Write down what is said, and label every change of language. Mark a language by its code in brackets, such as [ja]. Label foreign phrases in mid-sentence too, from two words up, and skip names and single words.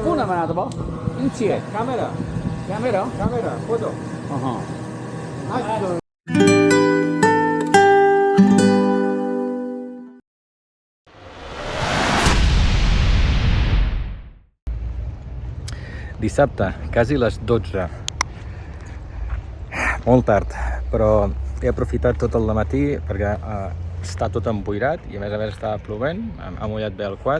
[it] camera to? Insieme. Camera, Camera? camera, foto. Action. [ca] Dissabte, quasi les 12. Molt tard, però he aprofitat tot el dematí perquè està tot emboirat i a més estava plovent, ha mullat bé el quad.